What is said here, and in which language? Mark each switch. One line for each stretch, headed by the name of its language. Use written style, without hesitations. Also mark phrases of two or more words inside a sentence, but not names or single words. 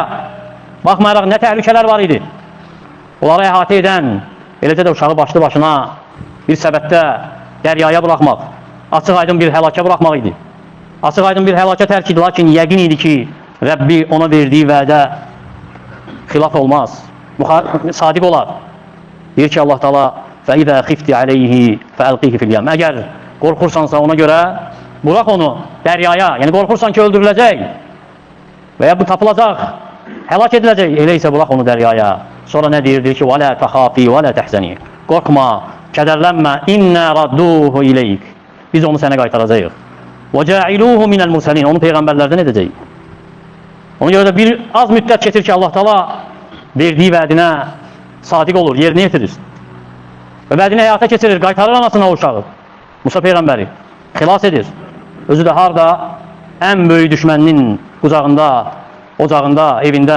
Azerbaijani: Baxmayaraq nə təhlükələr var idi. Onları əhatə edən, eləcə də uşağı başlı başına bir səbətdə dəryaya buraxmaq, açıq aydın bir həlakə buraxmaq idi. Açıq aydın bir həlakə tərk idi, lakin yəqin idi ki Rəbbi ona verdiyi vədə xilaf olmaz, sadiq olar. Deyir ki Allah Taala
Arabic: فَإِذَا خِفْتِ عَلَيْهِ فَأَلْقِهِ فِي الْيَمِّ
Azerbaijani: Əgər qorxursansa ona görə burax onu dəryaya, yəni qorxursan ki öldürüləcək və ya bu tapılacaq, həlak ediləcək, elə isə burax onu dəryaya. Sonra nə deyir? Deyir ki
Arabic: وَلَا تَخَافِي وَلَا تَحْزَنِي
Azerbaijani: Qorxma, kədərlənmə,
Arabic: إنا رادوه إليك
Azerbaijani: Biz onu sənə qaytaracağıq.
Arabic: وَجَاعِلُوهُ مِنَ الْمُرْسَلِينَ
Azerbaijani: Onu Peyğəmbərlərdən edəcəyik. Ona görə də bir az müddət keçir ki Allah Taala verdiyi vədinə sadiq olur, yerinə yetirir. Və vədini həyata keçirir, qaytarır anasına o uşağı. Musa Peyğəmbəri xilas edir. Özü də harda? Ən böyük düşməninin qucağında, ocağında, evində.